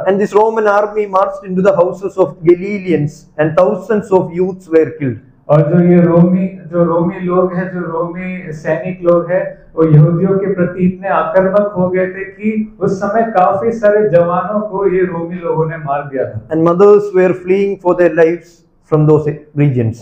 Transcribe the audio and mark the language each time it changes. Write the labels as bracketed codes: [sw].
[en] And this Roman army marched into the houses of Galileans and thousands of youths were killed. [hi] और जो रोमी लोग हैं, जो रोमी सैनिक लोग हैं, वो यहूदियों के प्रति इतने आक्रामक हो गए थे कि उस समय काफी सारे जवानों को ये रोमी लोगों ने मार दिया था। [en] And mothers were fleeing for their lives from those regions.